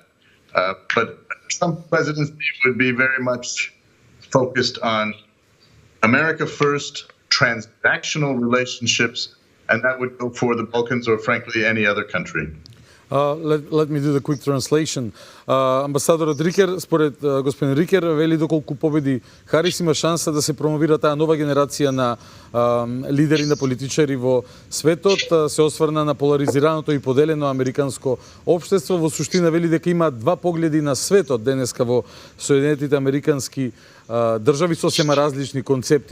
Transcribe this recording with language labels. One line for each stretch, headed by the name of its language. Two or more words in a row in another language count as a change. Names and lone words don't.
English: But Trump presidency would be very much focused on America first, transactional relationships, and that would go for the Balkans or frankly any other country. Let me do the quick translation.
Macedonian: Амбасадорот Рикер, според господин Рикер, вели доколку победи Харис има шанса да се промовира таа нова генерација на лидери, на политичари во светот, се осврна на поларизираното и поделено американско општество. Во суштина вели дека има два погледи на светот денеска во Соединетите американски држави со сема различни концепти.